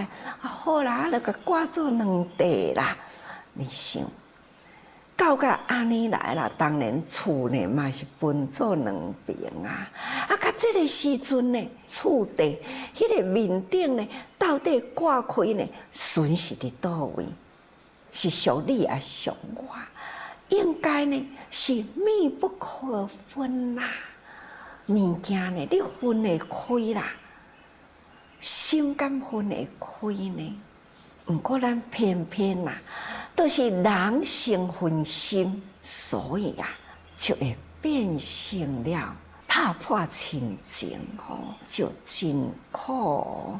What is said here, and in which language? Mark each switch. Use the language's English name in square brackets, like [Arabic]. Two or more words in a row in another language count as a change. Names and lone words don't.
[Min Nan Chinese] 好啦，就甲挂做两块啦。你想，到安尼来啦，当然厝呢嘛是分做两边甲这个时阵呢，厝地迄个面顶呢，到底挂开呢，损失伫倒位？是属你也属我，应该呢是密不可分物件呢，你分会开啦，心敢分会开呢？毋过咱偏偏都是人生分心，所以就会变成了拍破亲情就真苦。